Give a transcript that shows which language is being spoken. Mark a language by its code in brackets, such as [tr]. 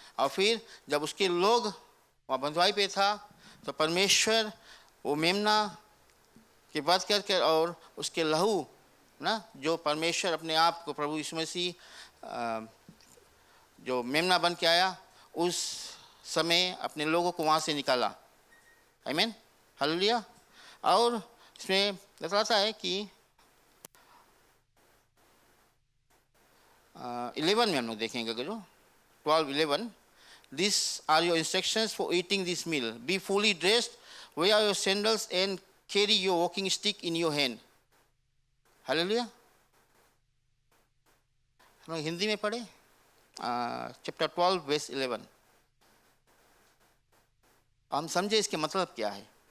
[hi] और फिर जब उसके लोग वहाँ बंधुआई पे था तो परमेश्वर वो मेमना के वध करके और उसके लहू ना जो परमेश्वर अपने आप को प्रभु यीशु मसीह जो मेमना बन के आया उस समय अपने लोगों को वहाँ से निकाला। आमीन। हालेलुया। और इसमें बताता है कि 11 में हम लोग देखेंगे जो 12:11, [en] These are your instructions for eating this meal. Be fully dressed, wear your sandals and carry your walking stick in your hand. Hallelujah. [hi] हम लोग हिंदी में पढ़े चैप्टर 12 वर्स 11। हम समझे इसके मतलब क्या है।